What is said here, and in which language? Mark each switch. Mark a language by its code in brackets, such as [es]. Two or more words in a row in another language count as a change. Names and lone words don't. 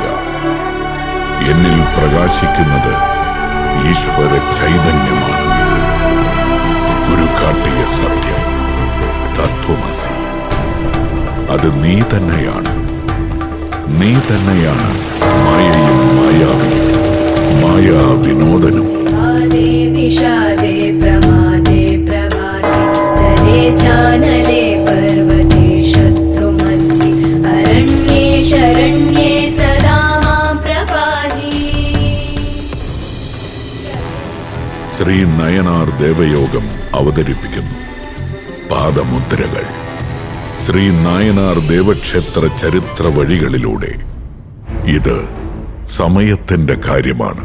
[ml] എന്നിൽ പ്രകാശിക്കുന്നത് ഈശ്വര ചൈതന്യമാണ്. ഗുരു കാട്ടിയ സത്യം തത്വമസി. അത് നീ തന്നെയാണ്. നീ തന്നെയാണ് മായയും മായാവിയും മായാ വിനോദനും. [sa] विषादे प्रमादे प्रवासे जले चानले पर्वते शत्रुमध्ये अरण्ये शरण्ये सदा मां प्रपाहि. [ml] ശ്രീ നയനാർ ദേവയോഗം അവതരിപ്പിക്കുന്നു പാദമുദ്രകൾ. ശ്രീ നായനാർ ദേവക്ഷേത്ര ചരിത്ര വഴികളിലൂടെ. ഇത് സമയത്തിന്റെ കാര്യമാണ്.